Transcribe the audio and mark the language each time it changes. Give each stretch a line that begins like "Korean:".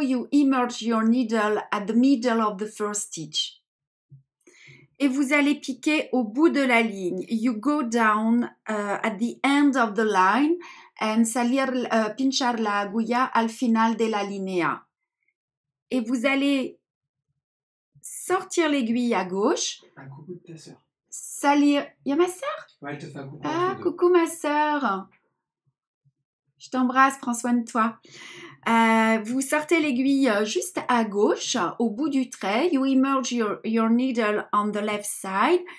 English: You emerge your needle at the middle of the first stitch.
French: Et vous allez piquer au bout de la ligne.
English: You go down at the end of the line and
Spanish: salir, pinchar la agulla al final de la línea.
French: Et vous allez sortir l'aiguille à gauche. Un coucou de ta sœur. Salir. Il y a ma sœur? Ouais, elle te fait un coucou. Ah, coucou ma sœur. Je t'embrasse, prends soin de toi. Vous sortez l'aiguille juste à gauche, au bout du trait.
English: You emerge your needle on the left side.